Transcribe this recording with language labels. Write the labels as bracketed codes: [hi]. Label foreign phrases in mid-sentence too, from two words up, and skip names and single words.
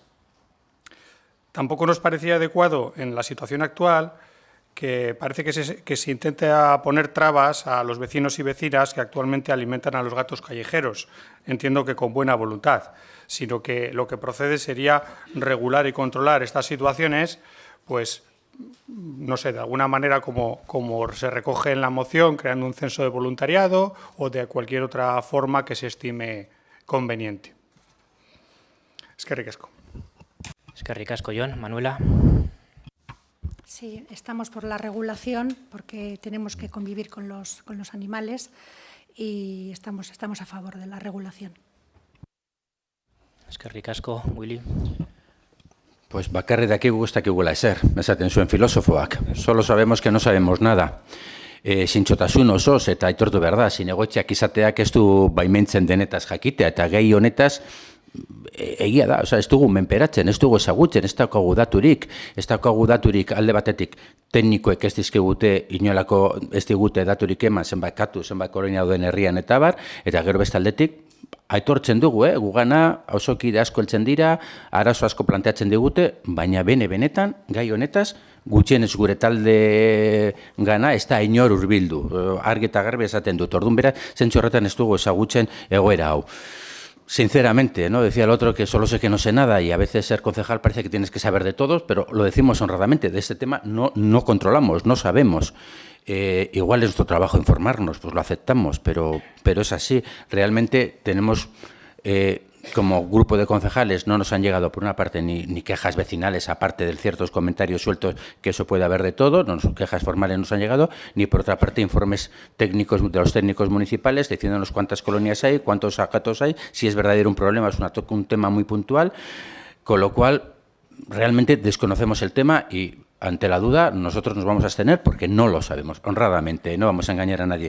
[es] Tampoco nos parecía adecuado en la situación actual que parece que se intenta poner trabas a los vecinos y vecinas que actualmente alimentan a los gatos callejeros, entiendo que con buena voluntad, sino que lo que procede sería regular y controlar estas situaciones, pues, no sé, de alguna manera como se recoge en la moción, creando un censo de voluntariado o de cualquier otra forma que se estime conveniente. [eu] Eskerrik asko. Eskerrik asko, Jon. Manuela. [es] Sí, estamos por la regulación porque tenemos que convivir con los animales y estamos a favor de la regulación. [eu] Eskerrik asko, Willy. Pues bakarri dakigu ez dakigula ezer, esaten zuen filosofoak. [es] Solo sabemos que no sabemos nada. [eu] Zintzotasun osoz eta aitortu behar da, zinegotziak izateak ez du baimentzen denetaz jakitea eta gehi honetaz egia da, ez dugu menperatzen, ez dugu ezagutzen, ez daukagu daturik alde batetik teknikoek ez dizkigute inolako ez digute daturik eman zenbait katu, zenbait kolonia duen herrian eta bar, eta gero beste aldetik aitortzen dugu, gugana auzokide asko heltzen dira, arazo asko planteatzen digute, baina benetan gai honetaz gutxienez gure talde gana ez da inor hurbildu, argi eta garbi esaten dut, orduan bera, zentzu horretan ez dugu ezagutzen egoera hau. [es] Sinceramente, ¿no? Decía el otro que solo sé que no sé nada y a veces ser concejal parece que tienes que saber de todos, pero lo decimos honradamente, de este tema no controlamos, no sabemos. Igual es nuestro trabajo informarnos, pues lo aceptamos, pero es así. Realmente tenemos como grupo de concejales no nos han llegado, por una parte, ni quejas vecinales, aparte de ciertos comentarios sueltos, que eso puede haber de todo, quejas formales nos han llegado, ni por otra parte informes técnicos de los técnicos municipales diciéndonos cuántas colonias hay, cuántos gatos hay, si es verdadero un problema, es un tema muy puntual, con lo cual realmente desconocemos el tema y ante la duda nosotros nos vamos a abstener porque no lo sabemos, honradamente, no vamos a engañar a nadie.